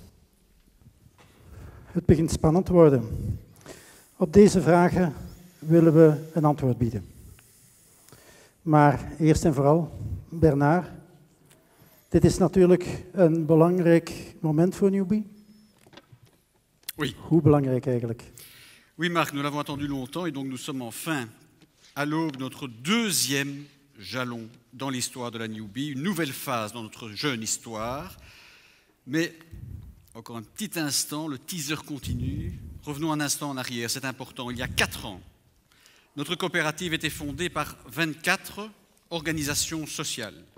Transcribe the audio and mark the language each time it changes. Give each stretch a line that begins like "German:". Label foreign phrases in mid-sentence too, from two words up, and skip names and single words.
Dutch: Het begint spannend te worden. Op deze vragen willen we een antwoord bieden. Maar eerst en vooral, Bernard, dit is natuurlijk een belangrijk moment voor Newbie.
French: Oui.
Dutch: Hoe belangrijk eigenlijk?
French: Oui, Marc, nous l'avons attendu longtemps et donc nous sommes enfin à l'aube de notre deuxième jalon dans l'histoire de la Newbie, une nouvelle phase dans notre jeune histoire. Mais, encore un petit instant, le teaser continue. Revenons un instant en arrière, c'est important. Il y a 4 ans, notre coopérative était fondée par 24 organisations sociales.